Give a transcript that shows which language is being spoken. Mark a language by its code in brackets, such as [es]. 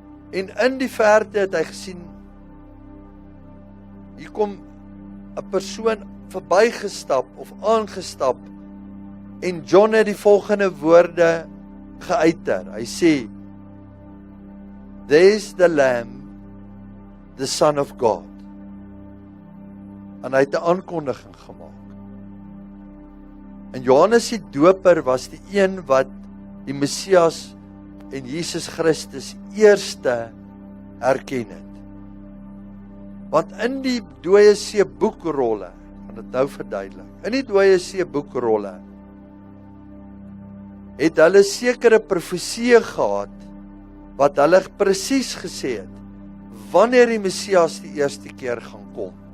[af] En in die verte het hy gesien, hier kom 'n persoon verbygestap of aangestap, en John het die volgende woorde geuiter. Hy sê, [en] "There's the Lamb, the Son of God." [af] En hy het 'n aankondiging gemaak. En Johannes die Doper was die een wat die Messias en Jesus Christus eerste herken het. Want in die Dooie See boekrolle, ek gaan dit nou verduidelik, in die Dooie See boekrolle, het hulle sekere profesieë gehad, wat hulle presies gesê het, wanneer die Messias die eerste keer gaan kom.